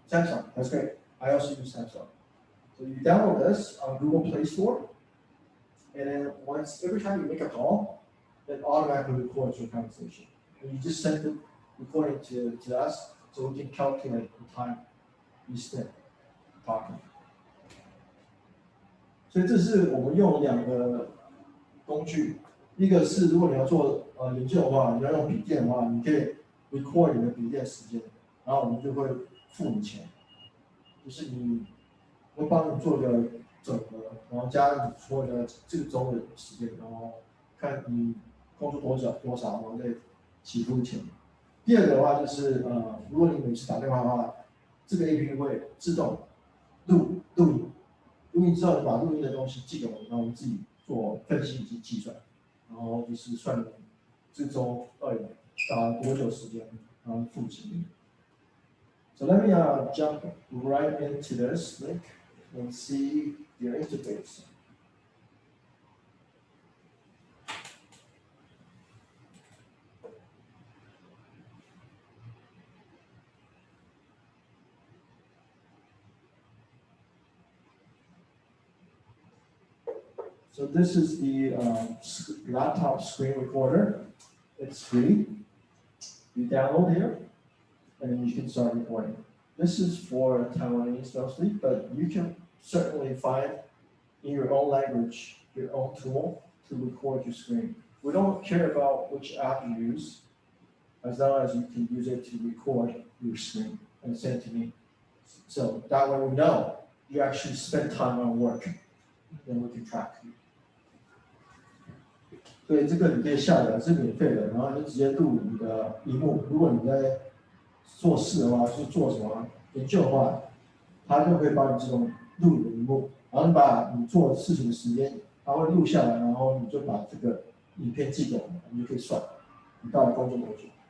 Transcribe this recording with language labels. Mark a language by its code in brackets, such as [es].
[en] Samsung, that's great. I also use Samsung. So you download this on Google Play Store, and then every time you make a call, it automatically records your conversation. And you just send the recording to us, so we can calculate the time you spent talking. [zh] 所以这是我们用2个工具，一个是如果你要做研究的话，你要用笔电的话，你可以 record 你的笔电时间，然后我们就会付你钱，就是你会帮你做个整合，然后加你所有的这个周的时间，然后看你工作多少，然后再起付钱。第二个的话就是如果你每次打电话的话，这个 APP 会自动录音之后，你把录音的东西寄给我们，然后我们自己做分析以及计算，然后就是算你这周到底打多久时间，然后付钱。 [en] So let me jump right into this link and see your interface. So this is the laptop screen recorder. It's free. You download here, and then you can start recording. This is for Taiwanese mostly, but you can certainly find in your own language your own tool to record your screen. We don't care about which app you use, as long as you can use it to record your screen and send it to me. So that way we know you actually spent time on work, then we can track you. [zh] 所以这个你可以下载，是免费的，然后你就直接录你的荧幕。如果你在做事的话，是做什么研究的话，它就会帮你自动录你的荧幕，然后你把你做事情的时间，它会录下来，然后你就把这个影片寄给我们，你就可以算你到底工作多久。